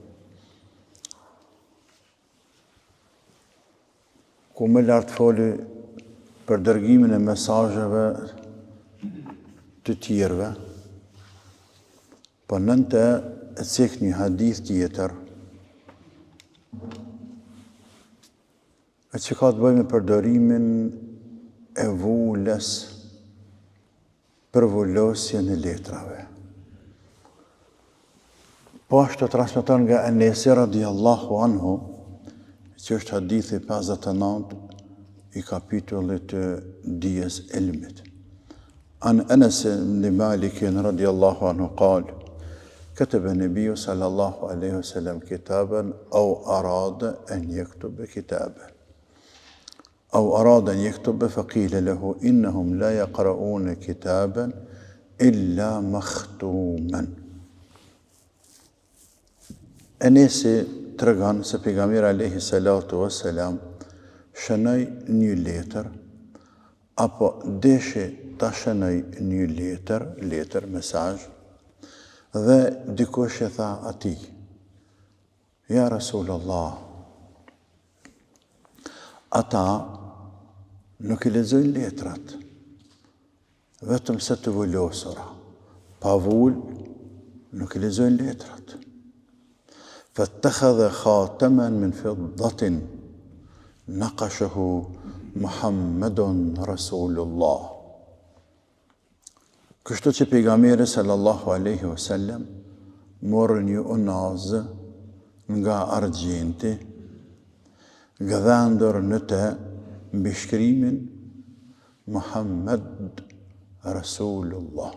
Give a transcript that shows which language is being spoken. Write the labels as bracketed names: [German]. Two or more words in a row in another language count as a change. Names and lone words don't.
[Albanian] ku më lartë foli për dërgimin e mesazheve të tjerëve, po nënte e cek një hadith tjetër, e që ka të bëjë me përdorimin e vulës për vullosjen e letrave. Po ashtu transmeton nga Enesi [Arabic] رضي الله عنه, [Albanian] që është hadithi 59 i kapitullit të dijes ilmit. [Arabic] عن أنس بن مالك رضي الله عنه قال: كتب النبي صلى الله عليه وسلم كتابا أو أراد أن يكتب كتابا أو أراد أن يكتب فقيل له إنهم لا يقرؤون كتابا إلا مختوما. [Albanian] Enesi tregon se pejgamberi [Arabic] عليه الصلاة والسلام [Albanian] shënoi një letër apo deshi ta shënoi një letër mesazh, dhe dikush e tha atij: [Arabic] يا رسول الله, [Albanian] ata nuk i lexojnë letrat, vetëm se të vullosura, pa vull nuk i lexojnë letrat. [Arabic] فاتخذ خاتما من فضة نقشه محمد رسول الله. [Albanian] Kështu që pejgamberi [Arabic] صلى الله عليه وسلم [Albanian] morë një unazë nga argjenti, gëdhendur në të mbi shkrimin [Arabic] محمد رسول الله.